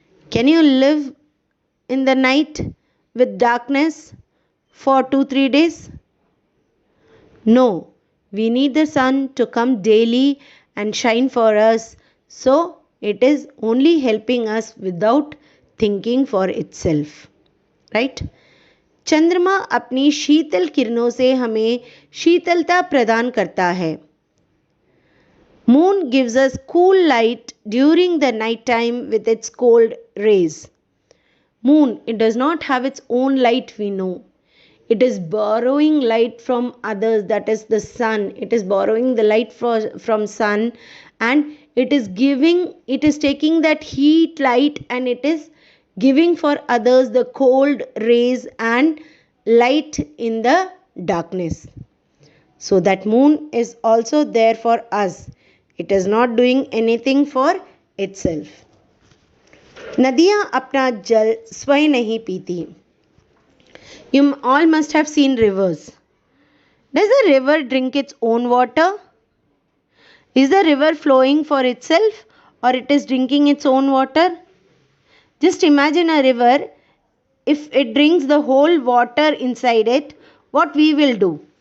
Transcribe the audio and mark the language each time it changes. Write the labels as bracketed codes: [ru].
[en] Can you live in the night with darkness for 2-3 days? No, we need the sun to come daily and shine for us. So it is only helping us without thinking for itself. Right? [hi] चंद्रमा अपनी शीतल किरणों से हमें शीतलता प्रदान करता है. [en] Moon gives us cool light during the night time with its cold rays. Moon, it does not have its own light, we know. It is borrowing light from others, that is the sun. It is borrowing the light from sun, and it is taking that heat light and it is giving for others the cold rays and light in the darkness. So that moon is also there for us. It is not doing anything for itself. [hi] नदियाँ अपना जल स्वयं नहीं पीती. [en] You all must have seen rivers. Does a river drink its own water? Is the river flowing for itself or it is drinking its own water? Just imagine a river. If it drinks the whole water inside it, what we will do?